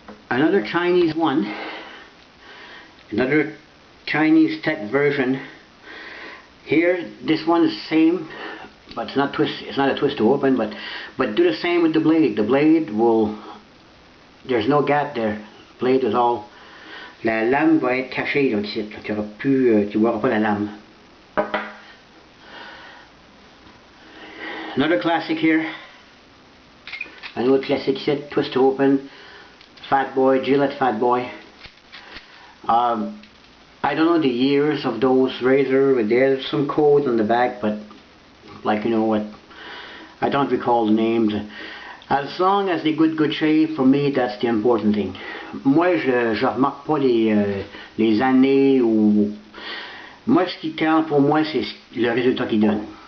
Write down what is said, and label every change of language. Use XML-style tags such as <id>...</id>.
<en>Another Chinese one, another Chinese Tech version. Here, this one is the same, but it's not a twist to open, but do the same with the blade. The blade will, there's no gap there. The blade is all,</en> <fr>la lame va être cachée donc ici, tu auras plus, tu vois pas la lame.</fr> <en>Another classic here. Another classic ici, twist to open, Fat Boy, Gillette Fat Boy. I don't know the years of those razors. There's some code on the back, but like you know what, I don't recall the names. As long as they good shave, for me that's the important thing.</en> <fr>Moi je remarque pas les années ou moi ce qui compte pour moi c'est le résultat qu'ils donnent.</fr>